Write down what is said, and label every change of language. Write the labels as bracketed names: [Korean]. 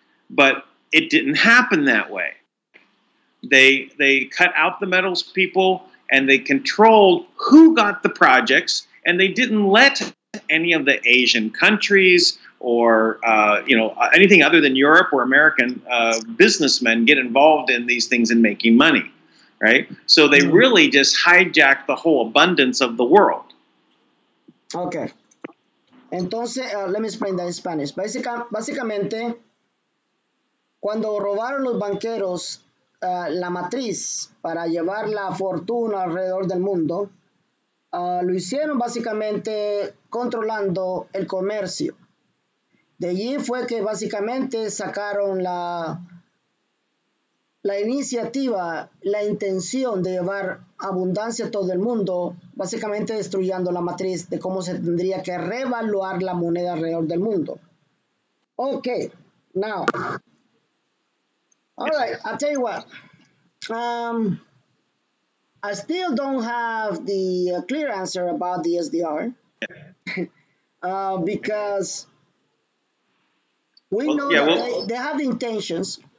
[English] But it didn't happen that way. They cut out the metals people, and they controlled who got the projects, and they didn't let any of the Asian countries or anything other than Europe or American businessmen get involved in these things and making money, right? So they really just hijacked the whole abundance of the world. Okay. Entonces, let me explain that in Spanish. [Spanish] Básicamente, cuando robaron los banqueros la matriz para llevar la fortuna alrededor del mundo, lo hicieron básicamente controlando el comercio. De allí fue que básicamente sacaron la iniciativa, la intención de llevar abundancia a todo el mundo, básicamente destruyendo la matriz de cómo se tendría que revaluar la moneda alrededor del mundo. [English] Okay, now, all right, I'll tell you what. I still don't have the clear answer about the SDR because we know they have intentions.